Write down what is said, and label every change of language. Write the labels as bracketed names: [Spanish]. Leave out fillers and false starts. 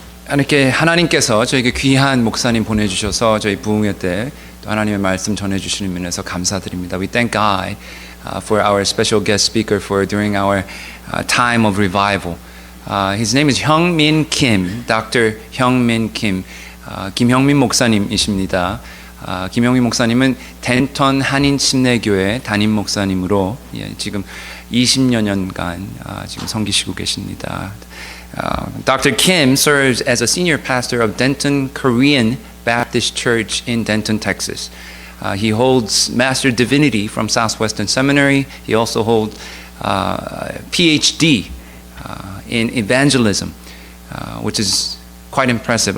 [Korean] 이렇게 하나님께서 저에게 귀한 목사님 보내주셔서 저희 부흥회 때 또 하나님의 말씀 전해주시는 면에서 감사드립니다. [English] We thank God for our special guest speaker for during our time of revival. His name is Hyungmin Kim, Dr. Hyungmin Kim. [Korean] 김형민 목사님이십니다. 김형민 목사님은 덴턴 한인 침례교회 담임 목사님으로 지금 20여 년간 지금 섬기시고 계십니다. [English] Dr. Kim serves as a senior pastor of Denton Korean Baptist Church in Denton, Texas. He holds Master Divinity from Southwestern Seminary. He also holds PhD in evangelism, which is quite impressive.